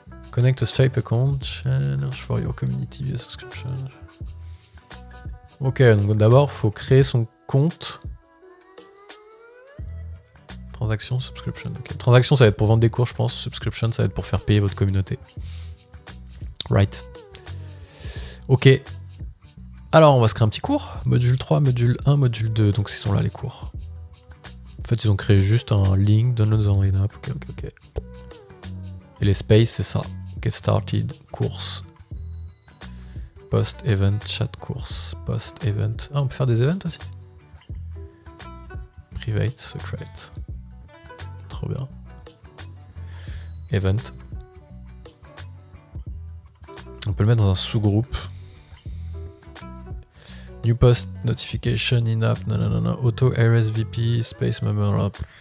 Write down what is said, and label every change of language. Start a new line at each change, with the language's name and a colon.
English: Connect a Stripe account, challenge for your community via subscription.
French: Ok, donc d'abord, faut créer son compte. Transaction, subscription, ok. Transaction, ça va être pour vendre des cours, je pense. Subscription, ça va être pour faire payer votre communauté. Right. Ok. Alors, on va se créer un petit cours. Module 3, module 1, module 2. Donc, ce sont là les cours. En fait, ils ont créé juste un link,
English: download the online app.
French: Ok. Et les spaces, c'est ça.
English: Get started,
French: course.
English: Post-event, chat course. Post-event.
French: Ah, on peut faire des events aussi.
English: Private, secret.
French: Trop bien.
English: Event.
French: On peut le mettre dans un sous-groupe.
English: New post notification in-app, nanana, auto RSVP, space member app.